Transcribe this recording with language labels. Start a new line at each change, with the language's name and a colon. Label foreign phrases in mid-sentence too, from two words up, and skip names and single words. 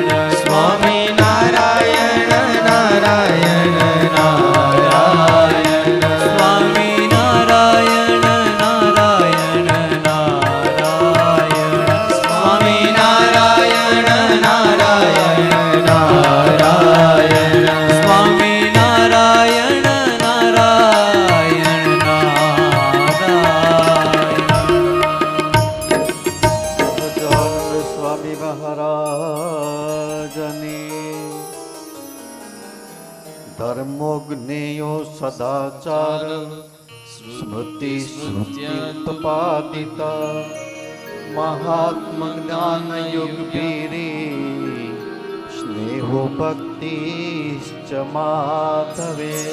Sanskrit: स्वामी नारायण नारायण नारायण, स्वामी नारायण नारायण नारायण, स्वामी नारायण नारायण नारायण, स्वामी नारायण नारायण नारायण। સહજાનંદ સ્વામી મહારાજની, ધર્મો જ્ઞેયો સદાચાર સ્મૃતિ સ્મૃત્યુત્પાદિતા, મહાત્મ જ્ઞાન યુગ પીરી સ્નેહો ભક્તિશ્ચ માધવે,